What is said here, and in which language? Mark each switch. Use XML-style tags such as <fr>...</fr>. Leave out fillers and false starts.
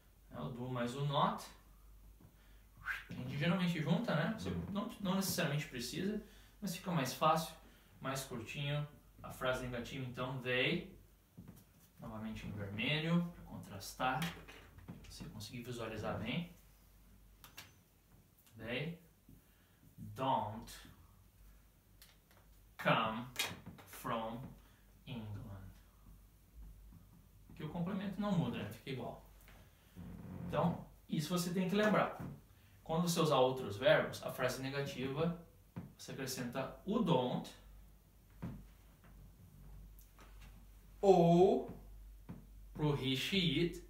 <pt>É o do mais o not. A gente geralmente junta, né? Você não necessariamente precisa, mas fica mais fácil, mais curtinho. A frase negativa, então, they. Novamente em vermelho, para contrastar. Se você conseguir visualizar bem.</pt> <en>They don't come from England.</en> <pt>Aqui o complemento não muda, né? Fica igual. Então, isso você tem que lembrar. Quando você usar outros verbos, a frase negativa, você acrescenta o don't ou pro he, she, it.</pt>